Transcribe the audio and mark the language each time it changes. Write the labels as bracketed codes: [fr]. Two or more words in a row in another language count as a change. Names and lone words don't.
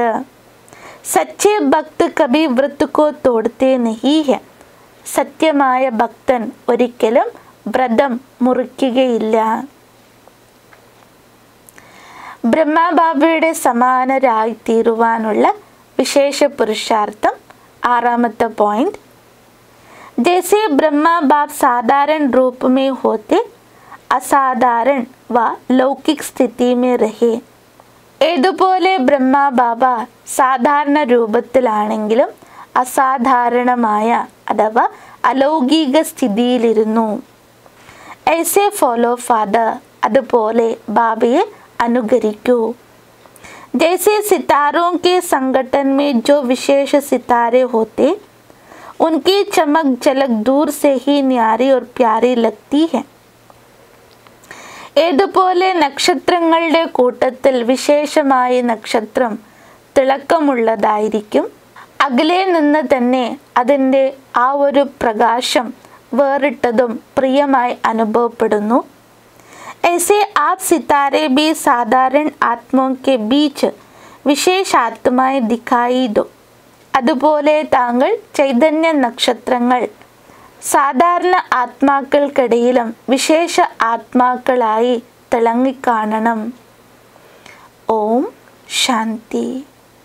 [hi] सच्चे भक्त कभी व्रत को तोड़ते नहीं हैं. [ml] സത്യമായ ഭക്തൻ ഒരിക്കലും വ്രതം മുറിക്കുകയില്ല. ബ്രഹ്മബാബയുടെ സമാനരായി തീരുവാനുള്ള വിശേഷ പുരുഷാർത്ഥം. [hi] आरामता पॉइंट: जैसे ब्रह्मा बाप साधारण रूप में होते, असाधारण व लौकिक स्थिति में रहे. [ml] ഏതുപോലെ ബ്രഹ്മ ബാബ സാധാരണ രൂപത്തിലാണെങ്കിലും അസാധാരണമായ അഥവാ അലൗകിക സ്ഥിതിയിലിരുന്നു. [hi] ऐसे [en] follow father. [ml] അതുപോലെ ബാബയെ അനുകരിക്കൂ. [hi] जैसे सितारों के संगठन में जो विशेष सितारे होते, उनकी चमक झलक दूर से ही न्यारी और प्यारी लगती है. [ml] ഏതുപോലെ നക്ഷത്രങ്ങളുടെ കൂട്ടത്തിൽ വിശേഷമായ നക്ഷത്രം തിളക്കമുള്ളതായിരിക്കും, അകലെ നിന്ന് തന്നെ അതിൻ്റെ ആ ഒരു പ്രകാശം വേറിട്ടതും പ്രിയമായി അനുഭവപ്പെടുന്നു. [hi] ऐसे आप सितारे भी साधारण आत्माओं के बीच विशेष आत्माएं दिखाई दो. [ml] അതുപോലെ താങ്കൾ ചൈതന്യ നക്ഷത്രങ്ങൾ സാധാരണ ആത്മാക്കൾക്കിടയിലും വിശേഷ ആത്മാക്കളായി തിളങ്ങിക്കാണണം. ഓം ശാന്തി.